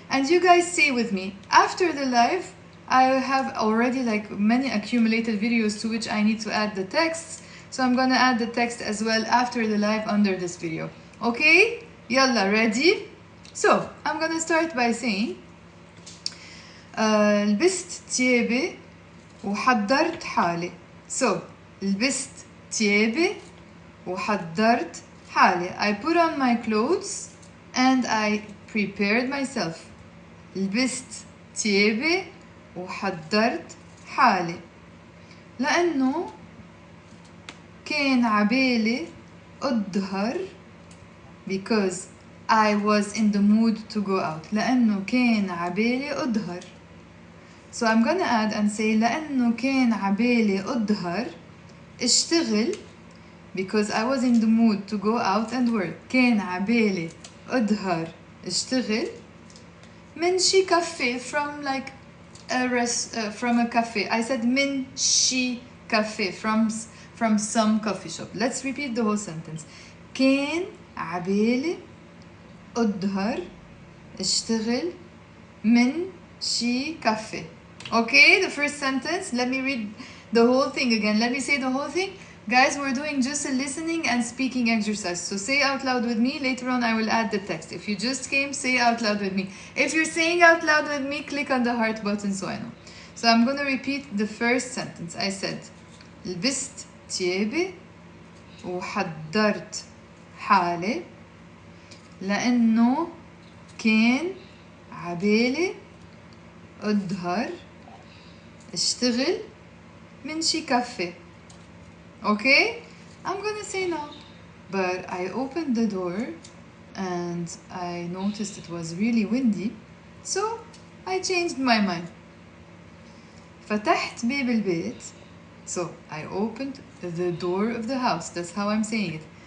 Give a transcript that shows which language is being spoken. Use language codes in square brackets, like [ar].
[en] And you guys say with me after the live. I have already like many accumulated videos to which I need to add the texts, so I'm gonna add the text as well after the live under this video. Okay? Yalla, ready? So, I'm gonna start by saying [ar] لبست تيابي وحضرت حالي. So, لبست تيابي وحضرت حالي. [en] I put on my clothes and I prepared myself. [ar] لبست تيابي وحضرت حالي لأنه كان عبالي أظهر, [en] because I was in the mood to go out. [ar] لأنه كان عبالي أظهر. [en] So I'm gonna add and say [ar] لأنه كان عبالي أظهر اشتغل, [en] because I was in the mood to go out and work. [ar] كان عبالي أظهر اشتغل من شي كافيه, [en] from like from a cafe. I said min shi cafe, from some coffee shop. Let's repeat the whole sentence. [ar] كان عبالي أظهر اشتغل من شي cafe. [en] Okay, the first sentence. Let me read the whole thing again. Let me say the whole thing. Guys, we're doing just a listening and speaking exercise. So say out loud with me. Later on, I will add the text. If you just came, say out loud with me. If you're saying out loud with me, click on the heart button so I know. So I'm going to repeat the first sentence. I said, [ar] لبست تيابي وحضرت حالي لأنه كان عبالي أظهر اشتغل من شي كافيه. [en] Okay? I'm gonna say no. But I opened the door and I noticed it was really windy, so I changed my mind. [ar] فتحت باب البيت. [en] So I opened the door of the house. That's how I'm saying it.